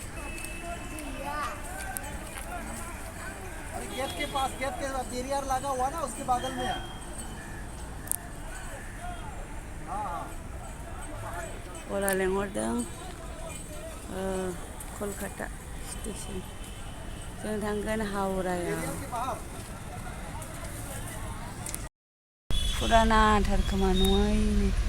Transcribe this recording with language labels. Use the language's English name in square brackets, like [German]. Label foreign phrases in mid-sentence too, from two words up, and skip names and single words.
[Hindi] अरे गेट के पास गेट के बैरियर लगा हुआ ना उसके बगल में है [Bodo] गला लेंहरदों कलकाता स्टेशन जों थांगोन हावरायाव फुरानाथार खोमा नङायनो